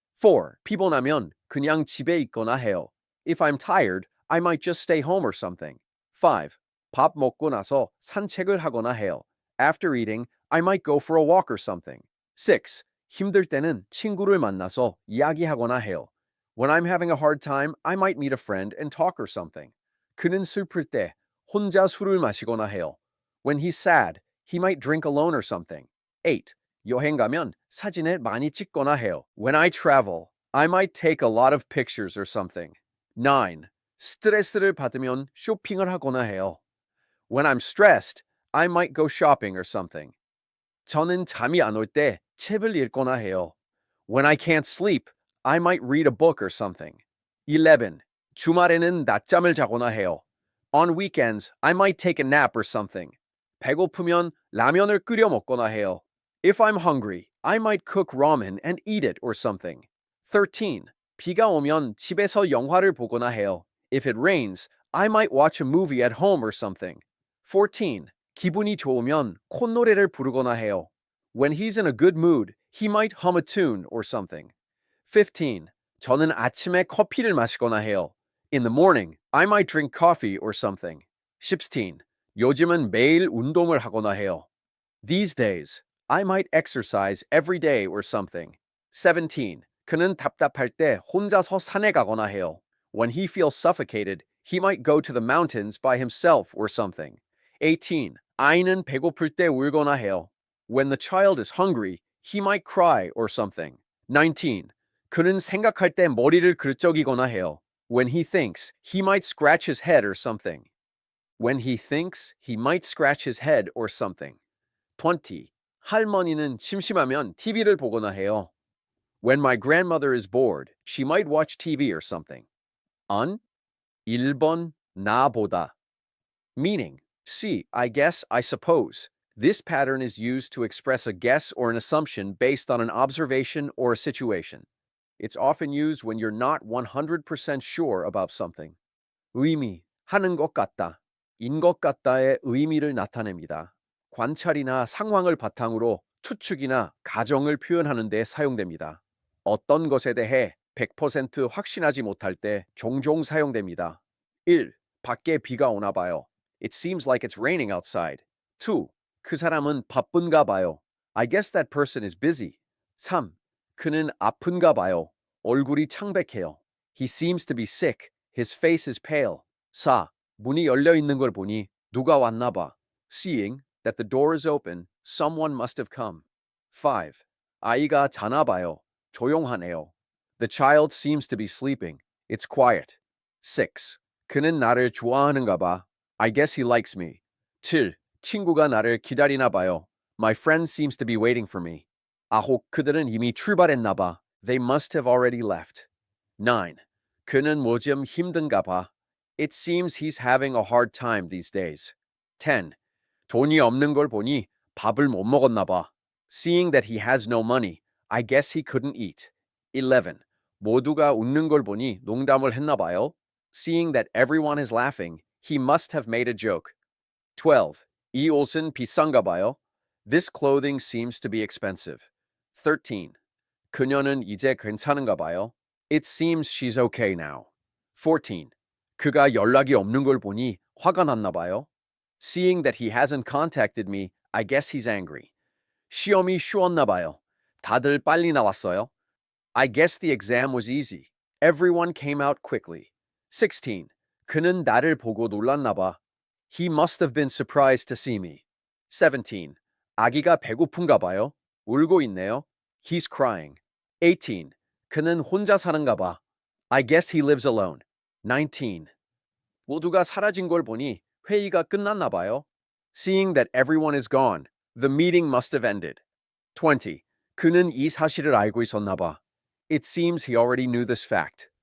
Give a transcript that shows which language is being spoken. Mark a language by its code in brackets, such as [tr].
[ko] 4. 피곤하면 그냥 집에 있거나 해요. [en] If I'm tired, I might just stay home or something. 5. [ko] 밥 먹고 나서 산책을 하거나 해요. [en] After eating, I might go for a walk or something. 6. [ko] 힘들 때는 친구를 만나서 이야기하거나 해요. [en] When I'm having a hard time, I might meet a friend and talk or something. [ko] 그는 슬플 때 혼자 술을 마시거나 해요. [en] When he's sad, he might drink alone or something. 8. [ko] 여행 가면 사진을 많이 찍거나 해요. [en] When I travel, I might take a lot of pictures or something. 9. [ko] 스트레스를 받으면 쇼핑을 하거나 해요. [en] When I'm stressed, I might go shopping or something. [ko] 저는 잠이 안 올 때 책을 읽거나 해요. [en] When I can't sleep, I might read a book or something. 11. [ko] 주말에는 낮잠을 자거나 해요. [en] On weekends, I might take a nap or something. [ko] 배고프면 라면을 끓여 먹거나 해요. [en] If I'm hungry, I might cook ramen and eat it or something. 13. [ko] 비가 오면 집에서 영화를 보거나 해요. [en] If it rains, I might watch a movie at home or something. 14. [ko] 기분이 좋으면 콧노래를 부르거나 해요. [en] When he's in a good mood, he might hum a tune or something. 15. [ko] 저는 아침에 커피를 마시거나 해요. [en] In the morning, I might drink coffee or something. 16. [ko] 요즘은 매일 운동을 하거나 해요. [en] These days, I might exercise every day or something. 17. [ko] 그는 답답할 때 혼자서 산에 가거나 해요. [en] When he feels suffocated, he might go to the mountains by himself or something. 18. [ko] 아이는 배고플 때 울거나 해요. [en] When the child is hungry, he might cry or something. 19. [ko] 그는 생각할 때 머리를 긁적이거나 해요. [en] When he thinks, he might scratch his head or something. When he thinks, he might scratch his head or something. 20. [ko] 할머니는 심심하면 TV를 보거나 해요. [en] When my grandmother is bored, she might watch TV or something. Un, [ko] 1번, 나보다. [en] Meaning, C, I guess, I suppose. This pattern is used to express a guess or an assumption based on an observation or a situation. It's often used when you're not 100% sure about something. [ko] 의미, 하는 것 같다, 인 것 같다의 의미를 나타냅니다. 관찰이나 상황을 바탕으로 추측이나 가정을 표현하는 데 사용됩니다. 어떤 것에 대해 100% 확신하지 못할 때 종종 사용됩니다. 1. 밖에 비가 오나 봐요. [en] It seems like it's raining outside. [ko] 2. 그 사람은 바쁜가 봐요. [en] I guess that person is busy. [ko] 3. 그는 아픈가 봐요. 얼굴이 창백해요. [en] He seems to be sick. His face is pale. 4. [ko] 문이 열려 있는 걸 보니 누가 왔나 봐. [en] Seeing that the door is open, someone must have come. [ko] 5. 아이가 자나 봐요. 조용하네요. [en] The child seems to be sleeping. It's quiet. 6. [ko] 그는 나를 좋아하는가 봐. [en] I guess he likes me. 7. [ko] 친구가 나를 기다리나 봐요. [en] My friend seems to be waiting for me. 9. [ko] 그들은 이미 출발했나 봐. [en] They must have already left. [ko] 9. 그는 뭐좀 힘든가 봐. [en] It seems he's having a hard time these days. 10. [ko] 돈이 없는 걸 보니 밥을 못 먹었나 봐. [en] Seeing that he has no money, I guess he couldn't eat. 11. [ko] 모두가 웃는 걸 보니 농담을 했나 봐요. [en] Seeing that everyone is laughing, he must have made a joke. [ko] 12. 이 옷은 비싼가 봐요. [en] This clothing seems to be expensive. 13. [ko] 그녀는 이제 괜찮은가 봐요. [en] It seems she's okay now. 14. [ko] 그가 연락이 없는 걸 보니 화가 났나 봐요. [en] Seeing that he hasn't contacted me, I guess he's angry. [ko] 시험이 쉬웠나 봐요. 다들 빨리 나왔어요. [en] I guess the exam was easy. Everyone came out quickly. 16. [ko] 그는 나를 보고 놀랐나 봐. [en] He must have been surprised to see me. [ko] 17. 아기가 배고픈가 봐요. 울고 있네요. [en] He's crying. [ko] 18. 그는 혼자 사는가 봐. [en] I guess he lives alone. 19. [ko] 모두가 사라진 걸 보니 회의가 끝났나 봐요. [en] Seeing that everyone is gone, the meeting must have ended. 20. [ko] 그는 이 사실을 알고 있었나 봐. [en] It seems he already knew this fact.